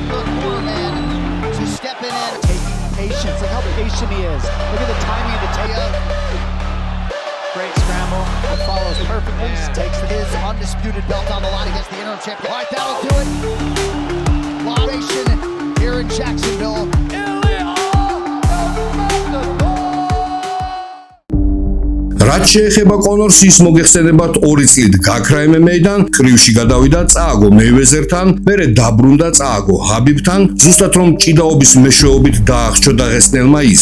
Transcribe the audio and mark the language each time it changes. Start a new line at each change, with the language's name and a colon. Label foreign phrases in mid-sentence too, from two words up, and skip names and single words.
English: Great scramble, it follows perfectly, takes his undisputed belt on the line against the interim champion. All right, that'll do it. Elevation here in Jacksonville.
Georgian: რაც შეეხება კონორს, ის მოგეხსენებათ 2 წლით გაქრა MMA-დან, კრივში გადავიდა წააგო მეივეზერთან, მერე დაბრუნდა წააგო ჰაბიბთან, ზუსტად რომ ჭიდაობის მეშვეობით დაახშო დაღესტნელმა ის.